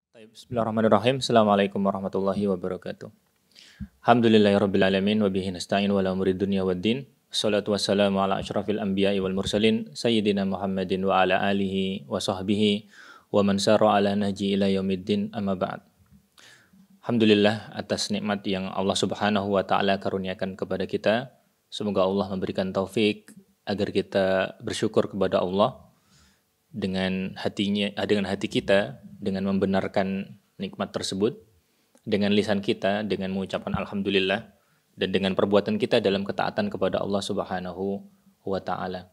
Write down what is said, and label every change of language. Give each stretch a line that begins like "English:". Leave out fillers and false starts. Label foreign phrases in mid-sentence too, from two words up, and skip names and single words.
Arabic: بسم الله الرحمن الرحيم. السلام عليكم ورحمة الله وبركاته. الحمد لله رب العالمين. وبه نستعين على أمور الدنيا والدين. الصلاة والسلام على أشرف الأنبياء والمرسلين. سيدنا محمد وعلى آله وصحبه. ومن سار على نهجه إلى يوم الدين أما بعد.
Indonesian: Alhamdulillah atas nikmat yang Allah
Arabic: سبحانه وتعالى
Indonesian: karuniakan kepada kita. Semoga Allah memberikan taufik agar kita bersyukur kepada Allah dengan hati kita, dengan membenarkan nikmat tersebut, dengan lisan kita, dengan mengucapkan alhamdulillah, dan dengan perbuatan kita dalam ketaatan kepada Allah
Arabic: سبحانه وتعالى.